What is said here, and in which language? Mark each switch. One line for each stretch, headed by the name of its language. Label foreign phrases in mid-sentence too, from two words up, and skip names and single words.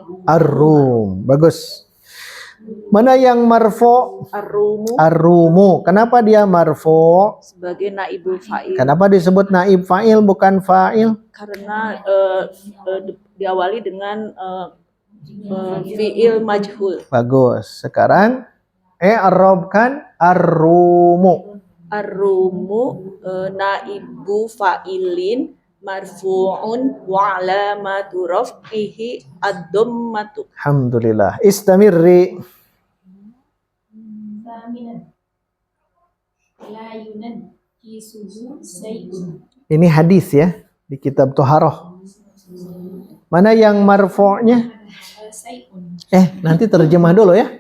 Indonesian: Surah apa? Ar-Rum. Bagus. Mana yang marfu? Ar-rumu Ar-rumu. Kenapa dia marfu? sebagai
Arabic: نائب الفاعل
Indonesian: Kenapa disebut
Arabic: نائب فاعل
Indonesian: bukan fa'il? karena diawali dengan
Arabic: فعل مجهول.
Indonesian: Bagus. Sekarang i'rabkan ar-rumu.
Arabic: الروم نائب فاعل مرفوع وعلامة رفعه الضمة. الحمد لله. استمري.
Indonesian: Ini hadis ya di kitab Toharoh. Mana yang marfu'nya? Nanti terjemah dulu ya.